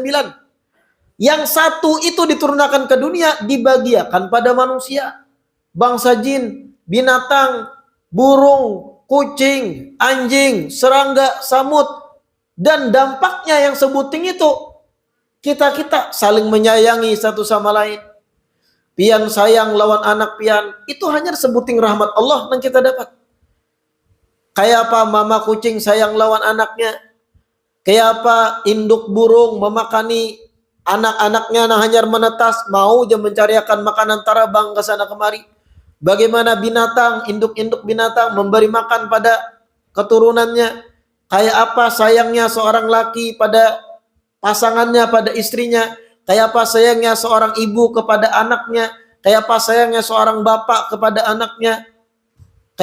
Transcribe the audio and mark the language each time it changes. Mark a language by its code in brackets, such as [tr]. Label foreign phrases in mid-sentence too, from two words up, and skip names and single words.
[id] Yang satu itu diturunkan ke dunia, dibagiakan pada manusia, bangsa jin, binatang, burung, kucing, anjing, serangga, samut. Dan dampaknya yang sebuting itu, kita saling menyayangi satu sama lain. [bjn] Pian sayang lawan anak pian, itu hanya sebuting rahmat Allah yang kita dapat. Kayak apa mama kucing sayang lawan anaknya, kayak apa induk burung memakani anak-anaknya yang hanya menetas, mau dia mencariakan makanan tarabang ke sana kemari. [id] Bagaimana binatang, induk-induk binatang memberi makan pada keturunannya, kayak apa sayangnya seorang laki pada pasangannya, pada istrinya, kayak apa sayangnya seorang ibu kepada anaknya, kayak apa sayangnya seorang bapak kepada anaknya.